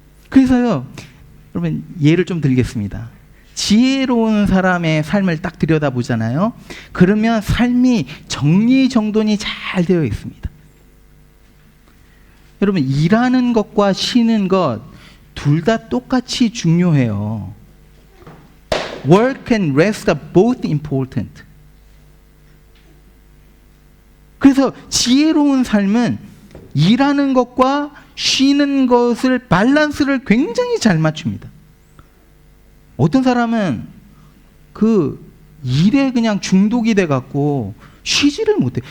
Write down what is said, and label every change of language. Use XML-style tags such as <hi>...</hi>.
<ko>그래서요, 여러분, 예를 좀 들겠습니다. 지혜로운 사람의 삶을 딱 들여다보잖아요. 그러면 삶이 정리정돈이 잘 되어 있습니다. 여러분, 일하는 것과 쉬는 것 둘 다 똑같이 중요해요.</ko> <en>Work and rest are both important.</en> <ko>그래서 지혜로운 삶은 일하는 것과 쉬는 것을 밸런스를 굉장히 잘 맞춥니다. 어떤 사람은 그 일에 그냥 중독이 돼갖고 쉬지를 못해.</ko>